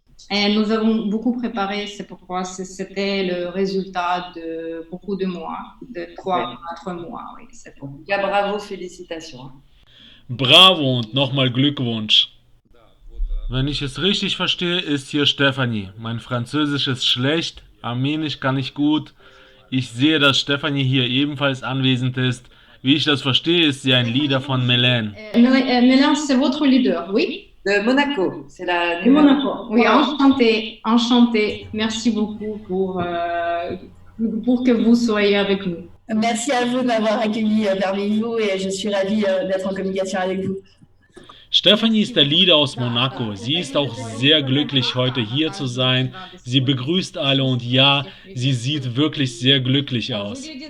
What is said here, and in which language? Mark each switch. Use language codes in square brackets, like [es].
[fr] Et nous avons beaucoup préparé, c'est pourquoi c'était le résultat de beaucoup de mois, de 3 à 4 mois. Oui, c'est pour. [de] Ja, bravo, [fr] félicitations. [de] Bravo und nochmal Glückwunsch. Wenn ich es richtig verstehe, ist hier Stefanie. Mein Französisch ist schlecht, Armenisch kann ich gut. Ich sehe, dass Stefanie hier ebenfalls anwesend ist. Wie ich das verstehe, ist sie ein Leader von Mélène. [fr] Mélène, c'est votre leader, oui? De Monaco, c'est la De Monaco. Oui, enchantée. Merci beaucoup pour que vous soyez avec nous. Merci à vous de m'avoir accueilli parmi vous et je suis ravie d'être en communication avec vous. [de] Stefanie ist der Leader aus Monaco. Sie ist auch sehr glücklich, heute hier zu sein. Sie begrüßt alle und ja, sie sieht wirklich sehr glücklich aus.